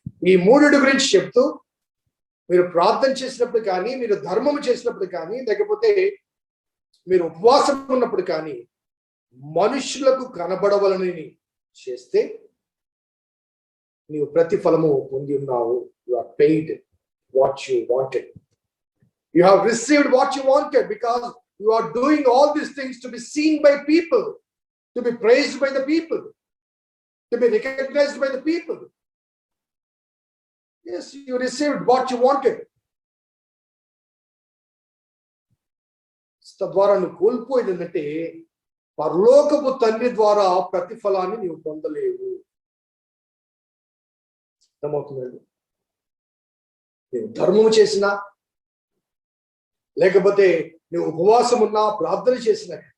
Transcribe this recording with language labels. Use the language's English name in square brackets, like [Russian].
[Telugu] ఈ 3 గురించి చెప్తూ, మీరు ప్రార్థన చేసినప్పుడు కానీ, మీరు ధర్మము చేసినప్పుడు కానీ, లేకపోతే మీరు ఉపవాసం ఉన్నప్పుడు కానీ, మనుషులకు కనబడవలని చేస్తే నీవు ప్రతిఫలము పొంది ఉన్నావు. [English] You are paid what you wanted. You have received what you wanted because you are doing all these things to be seen by people, to be praised by the people, to be recognised by the people. Yes, you received what you wanted. [Telugu] తద్వారా నువ్వు కోల్పోయేది ఏంటంటే, పరలోకపు తండ్రి ద్వారా ప్రతిఫలాన్ని నీవు పొందలేవు. అర్థమవుతుందండి? నువ్వు ధర్మము చేసినా, లేకపోతే నువ్వు ఉపవాసం ఉన్నా, ప్రార్థన చేసినా,